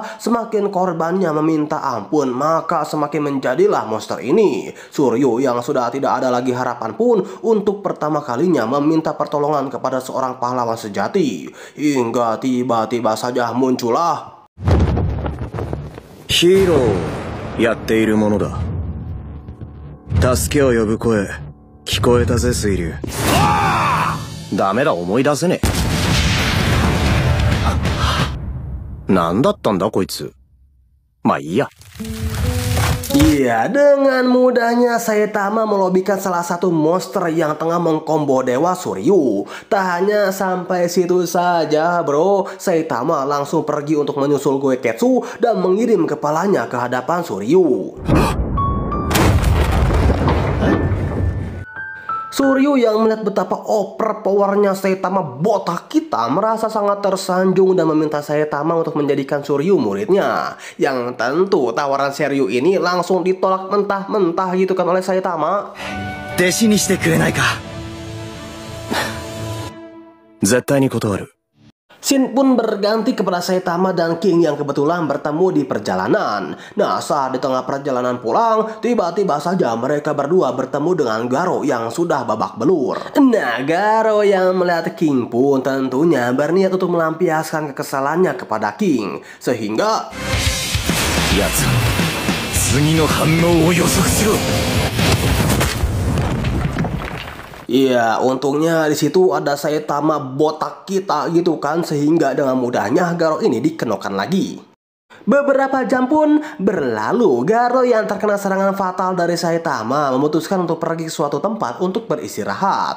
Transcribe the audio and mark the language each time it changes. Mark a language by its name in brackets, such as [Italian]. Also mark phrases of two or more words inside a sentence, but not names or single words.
[Indonesian] Semakin korbannya meminta ampun, maka semakin menjadilah monster ini. Suryu yang sudah tidak ada lagi harapan pun untuk pertama kalinya meminta pertolongan kepada seorang pahlawan sejati. Hingga tiba-tiba saja muncullah [Japanese] Hero やっているものだ。助けを呼ぶ声聞こえたぜ水流。ダメだ思い出せねえ。なんだったんだこいつ。まあいいや。 [Indonesian] Iya, dengan mudahnya Saitama melobikan salah satu monster yang tengah mengkombo dewa Suryu. Tak hanya sampai situ saja bro, Saitama langsung pergi untuk menyusul Goeketsu dan mengirim kepalanya ke hadapan Suryu. Suryu yang melihat betapa overpowernya Saitama botak kita merasa sangat tersanjung dan meminta Saitama untuk menjadikan Suryu muridnya. Yang tentu tawaran Suryu ini langsung ditolak mentah-mentah gitu kan oleh Saitama. [Japanese] 弟子にしてくれないか。絶対に断る。 [Indonesian] Scene pun berganti kepada Saitama dan King yang kebetulan bertemu di perjalanan. Nah, saat di tengah perjalanan pulang, tiba-tiba saja mereka berdua bertemu dengan Garo yang sudah babak belur. Nah, Garo yang melihat King pun tentunya berniat untuk melampiaskan kekesalannya kepada King. Sehingga... [Japanese] やつ、次の反応を予測しろ。 [Indonesian] Iya, untungnya di situ ada Saitama botak kita gitu kan, sehingga dengan mudahnya Garo ini dikenokan lagi. Beberapa jam pun berlalu, Garo yang terkena serangan fatal dari Saitama memutuskan untuk pergi ke suatu tempat untuk beristirahat.